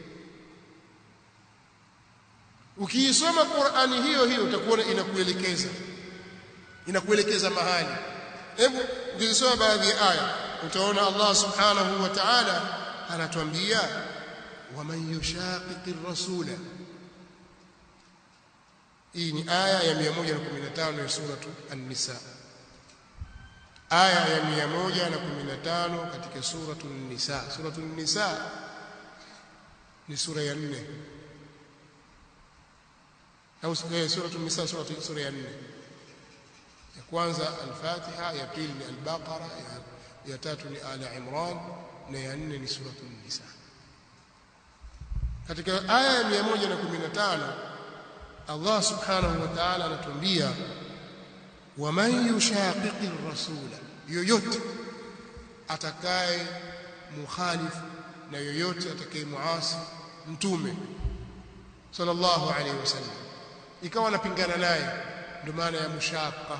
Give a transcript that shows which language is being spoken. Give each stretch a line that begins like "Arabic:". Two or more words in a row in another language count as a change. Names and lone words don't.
Swahili: Ukiisoma Qur'ani hiyo hiyo utakuona inakuelekeza mahali. Hebu tukisoma baadhi ya aya utaona Allah
Arabic: سبحانه وتعالى
Swahili: anatuambia
Arabic: ومن يشاقق الرسول.
Swahili: Hii ni aya ya 115 ya suratu An-Nisa. Aya ya 115 katika suratu An-Nisa. Suratu An-Nisa ni sura ya 4. Au suratu An-Nisa sura ya 4. Ya kwanza Al-Fatiha, ya pili ni Al-Baqara, ya tatu ni Ala Imran, na ya 4 ni suratu An-Nisa. Katika aya ya 115 Allah
Arabic: سبحانه وتعالى
Swahili: anatuambia
Arabic: ومن يشاقق الرسول,
Swahili: yoyote atakaye mukhalifu na yoyote atakaye muasi mtume
Arabic: صلى الله عليه وسلم,
Swahili: ikawa anapingana naye, ndio maana ya mushaqa.